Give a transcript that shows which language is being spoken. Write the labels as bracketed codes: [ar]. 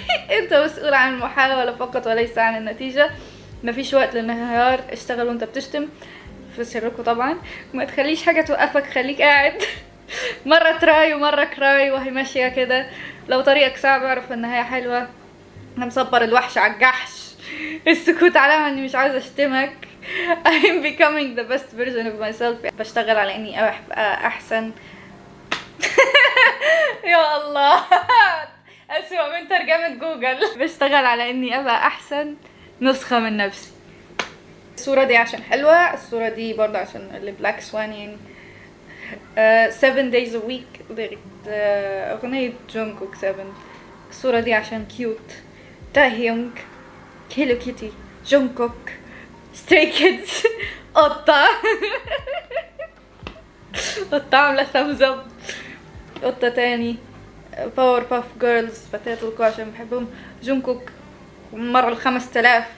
[ar] انت مسؤول عن المحاولة فقط وليس عن النتيجة. مفيش وقت للانهيار، اشتغل وانت بتشتم في سركم طبعا. ما تخليش حاجة توقفك، خليك قاعد مرة [en] try [ar] ومرة كراي وهي ماشية كده. لو طريقك صعب اعرف النهاية حلوة. انا مصبر الوحش على الجحش. السكوت علامة اني مش عايزة اشتمك. [en] I'm becoming the best version of myself. [ar] بشتغل على اني ابقى احسن. يا الله اسوأ من ترجمة جوجل. بشتغل على اني ابقى احسن نسخة من نفسي. الصورة دي عشان حلوة، الصورة دي برضه عشان اللي بلاك سوان يعني [en] 7 days a week lyrics [ar] أغنية جونكوك 7. الصورة دي عشان كيوت. تاهيونغ، هيلو كيتي، جونكوك، ستري كيدز، قطة قطة عاملة [en] thumbs up، [ar] قطة تاني، باور باف جيرلز، فتاة الكو عشان بحبهم، جونكوك مرة 5000.